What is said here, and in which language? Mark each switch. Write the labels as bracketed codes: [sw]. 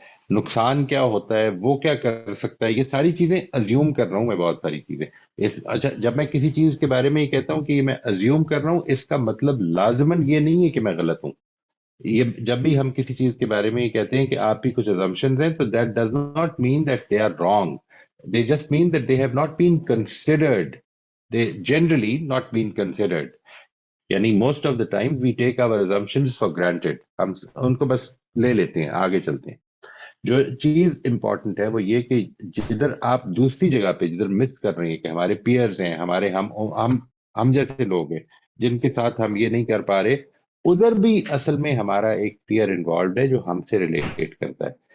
[ur] نقصان کیا ہوتا ہے، وہ کیا کر سکتا ہے، یہ ساری چیزیں ازیوم کر رہا ہوں میں، بہت ساری چیزیں اچھا جب میں کسی چیز کے بارے میں یہ کہتا ہوں کہ یہ میں ازیوم کر رہا ہوں، اس کا مطلب لازماً یہ نہیں ہے کہ میں غلط ہوں۔ یہ جب بھی ہم کسی چیز کے بارے میں یہ کہتے ہیں کہ آپ کی کچھ assumptions ہیں، تو [en] that does not mean that they are wrong. They just mean that they have not been considered. They generally not been considered. یعنی most of the time we take our assumptions for granted. [ur] ہم ان کو بس لے لیتے ہیں، آگے چلتے ہیں۔ جو چیز امپورٹنٹ ہے وہ یہ کہ جدھر آپ دوسری جگہ پہ جدھر مس کر رہے ہیں کہ ہمارے پیئرز ہیں، ہمارے ہم جیسے لوگ ہیں جن کے ساتھ ہم یہ نہیں کر پا رہے، ادھر بھی اصل میں ہمارا ایک پیئر انوالوڈ ہے جو ہم سے ریلیٹ کرتا ہے،